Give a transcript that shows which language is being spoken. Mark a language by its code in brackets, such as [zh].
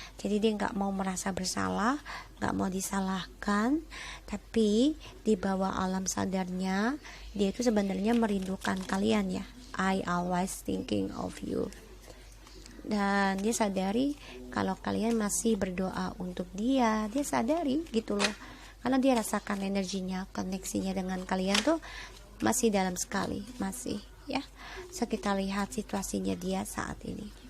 [id] Jadi dia nggak mau merasa bersalah, nggak mau disalahkan, tapi di bawah alam sadarnya dia itu sebenarnya merindukan kalian ya. [en] I always thinking of you. [id] Dan dia sadari kalau kalian masih berdoa untuk dia. Dia sadari gitu loh, karena dia rasakan energinya, koneksinya dengan kalian tuh masih dalam sekali, masih ya. So kita lihat situasinya dia saat ini.